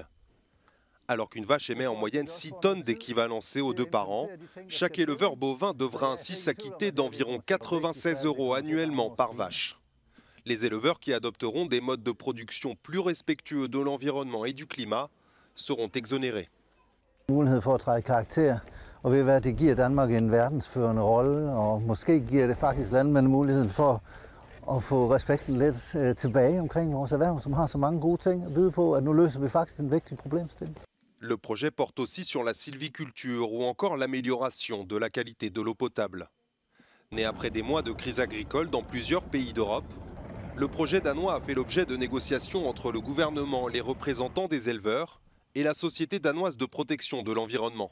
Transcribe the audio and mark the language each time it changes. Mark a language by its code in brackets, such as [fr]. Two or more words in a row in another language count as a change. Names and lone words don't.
[fr] Alors qu'une vache émet en moyenne 6 tonnes d'équivalent CO2 par an, chaque éleveur bovin devra ainsi s'acquitter d'environ 96 € annuellement par vache. Les éleveurs qui adopteront des modes de production plus respectueux de l'environnement et du climat seront exonérés. [da] Mulighed for at træde karakter, og ved hvad det giver Danmark en verdensførende rolle, og måske giver det faktisk landmænd muligheden for at få respekten lidt tilbage omkring vores erhverv, som har så mange gode ting at byde på, at nu løser vi faktisk en vigtig problemstilling. [fr] Le projet porte aussi sur la sylviculture ou encore l'amélioration de la qualité de l'eau potable. Né après des mois de crise agricole dans plusieurs pays d'Europe, le projet danois a fait l'objet de négociations entre le gouvernement, les représentants des éleveurs et la Société danoise de protection de l'environnement.